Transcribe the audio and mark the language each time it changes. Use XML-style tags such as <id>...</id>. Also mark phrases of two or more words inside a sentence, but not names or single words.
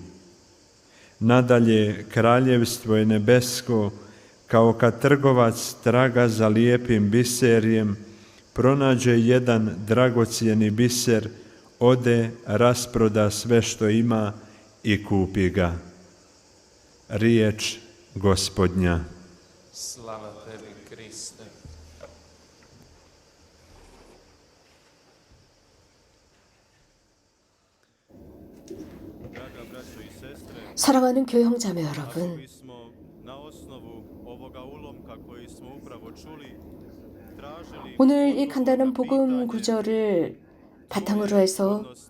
<hr>Nadalje, kraljevstvo je nebesko, kao kad trgovac traga za lijepim biserjem, pronađe jedan dragocjeni biser, ode, rasproda sve što ima i kupi ga. Riječ Gospodnja. Slava tebi, Kriste.</hr> <ko>사랑하는 교회 형제자매 여러분, 오늘 이 간단한 복음 구절을 바탕으로 해서</ko>